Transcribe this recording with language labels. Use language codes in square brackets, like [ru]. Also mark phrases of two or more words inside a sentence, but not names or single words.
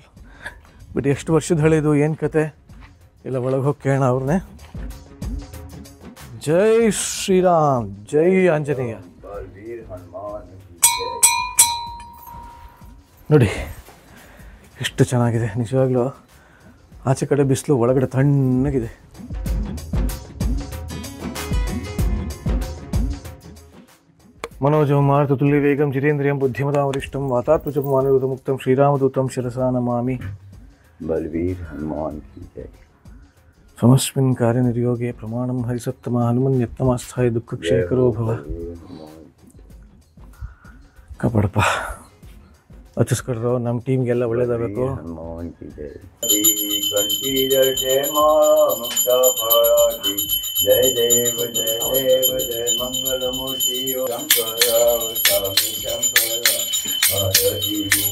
[kn] ಬಟ್ ಎಷ್ಟು ವರ್ಷದ ಹಳೆಯದು, ಏನು ಕತೆ ಎಲ್ಲ ಒಳಗೆ ಹೋಗಿ ಕೇಳೋಣ ಅವ್ರನ್ನೇ. ಜೈ ಶ್ರೀರಾಮ್, ಜೈ ಆಂಜನೇಯ. ನೋಡಿ ಎಷ್ಟು ಚೆನ್ನಾಗಿದೆ ನಿಜವಾಗ್ಲೂ. ಆಚೆ ಕಡೆ ಬಿಸಿಲು, ಒಳಗಡೆ ತಣ್ಣಗಿದೆ. [sa] मनोजं मारुततुल्यवेगं जितेन्द्रियं बुद्धिमतां वरिष्ठं वातात्मजं वानरयुतमुक्तं श्रीरामदूतं शिरसा नमामि. [hi] बलवीर हनुमान की जय. [sa] समस्मिन् कार्यनिर्योगे प्रमाणं हरिसत्तमा हनुमन्यत्नमास्थाय दुःखक्षयकरो भव. [kn] ಕಾಪಾಡಪ್ಪ, ಹಚ್ಚಿಸ್ಕೊಡ್ರು. ನಮ್ಮ ಟೀಮ್ಗೆಲ್ಲ ಒಳ್ಳೇದಾಗಬೇಕು. [hi] हनुमान की जय. [mr] जय देव जय देव जय मंगल मूर्ति शंकर स्वामी शंकर भारती